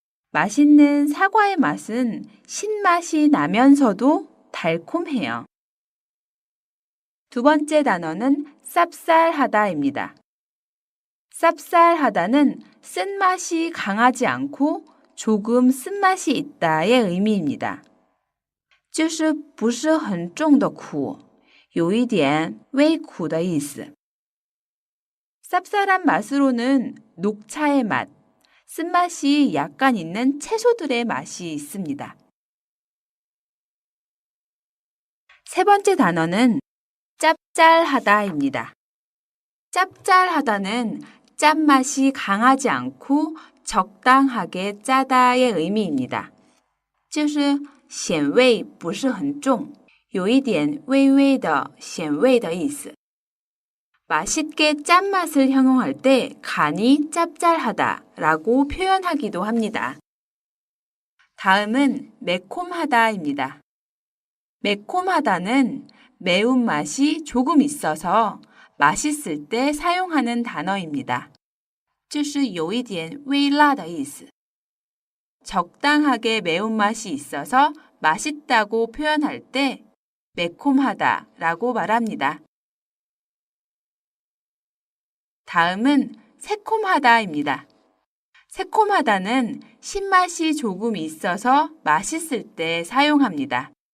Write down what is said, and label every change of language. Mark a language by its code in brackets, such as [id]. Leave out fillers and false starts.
[ko] 맛있는 사과의 맛은 신맛이 나면서도 달콤해요. 두 번째 단어는 쌉쌀하다입니다. 쌉쌀하다는 쓴맛이 강하지 않고 조금 쓴맛이 있다의 의미입니다. [zh] 就是不是很重的苦，有一点微苦的意思. [ko] 쌉쌀한 맛으로는 녹차의 맛, 쓴맛이 약간 있는 채소들의 맛이 있습니다. 세 번째 단어는 짭짤하다입니다. 짭짤하다는 짠맛이 강하지 않고 적당하게 짜다의 의미입니다. [zh] 就是咸味不是很重，有一点微微的咸味的意思. [ko] 맛있게 짠맛을 형용할 때 간이 짭짤하다라고 표현하기도 합니다. 다음은 매콤하다입니다. 매콤하다는 매운맛이 조금 있어서 맛있을 때 사용하는 단어입니다. [zh] 就是有一点微辣的意思. [ko] 적당하게 매운맛이 있어서 맛있다고 표현할 때 매콤하다라고 말합니다. 다음은 새콤하다입니다. 새콤하다는 신맛이 조금 있어서 맛있을 때 사용합니다.